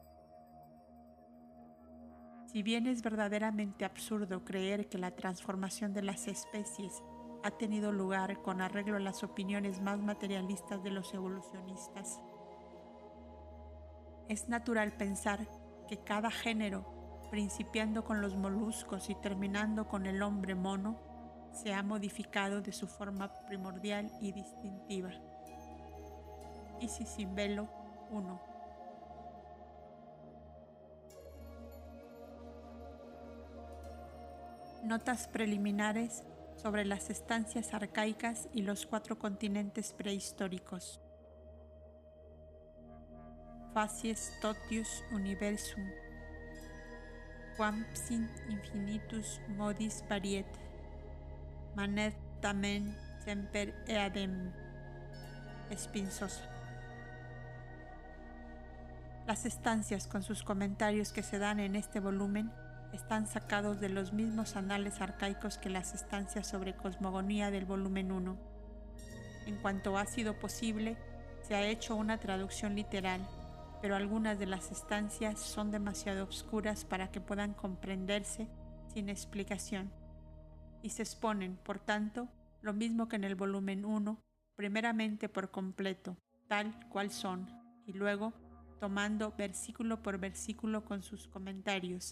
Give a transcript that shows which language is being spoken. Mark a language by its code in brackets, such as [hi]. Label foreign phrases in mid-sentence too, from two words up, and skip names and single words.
[es] Si bien es verdaderamente absurdo creer que la transformación de las especies ha tenido lugar con arreglo a las opiniones más materialistas de los evolucionistas, es natural pensar que cada género, principiando con los moluscos y terminando con el hombre mono, se ha modificado de su forma primordial y distintiva. Isis Simbelo 1. Notas preliminares sobre las estancias arcaicas y los 4 continentes prehistóricos. [la] Facies totius universum, quam sint infinitus modis variet, manet tamen semper eadem. [es] Espinzosa. Las estancias con sus comentarios que se dan en este volumen están sacados de los mismos anales arcaicos que las estancias sobre cosmogonía del volumen 1. En cuanto ha sido posible, se ha hecho una traducción literal, pero algunas de las estancias son demasiado oscuras para que puedan comprenderse sin explicación, y se exponen, por tanto, lo mismo que en el volumen 1, primeramente por completo, tal cual son, y luego tomando versículo por versículo con sus comentarios.